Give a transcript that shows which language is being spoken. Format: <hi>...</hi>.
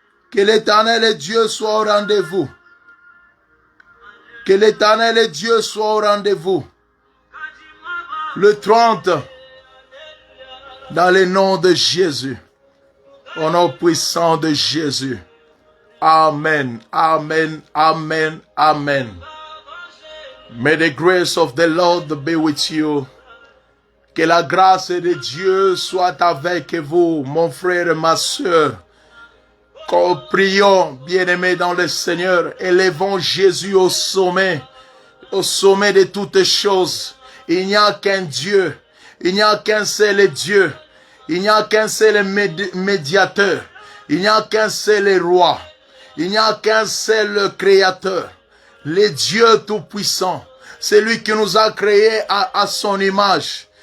<fr>Que l'Éternel Dieu soit au rendez-vous. Que l'Éternel Dieu soit au rendez-vous. Le 30, dans le nom de Jésus. Au nom puissant de Jésus. Amen, amen, amen, amen.</fr> <en>May the grace of the Lord be with you.</en> <fr>Que la grâce de Dieu soit avec vous, mon frère et ma soeur. Prions, bien-aimés dans le Seigneur, élevons Jésus au sommet de toutes choses. Il n'y a qu'un Dieu, il n'y a qu'un seul Dieu, il n'y a qu'un seul médiateur, il n'y a qu'un seul roi, il n'y a qu'un seul créateur, le Dieu Tout-Puissant, celui qui nous a créés à son image.</fr>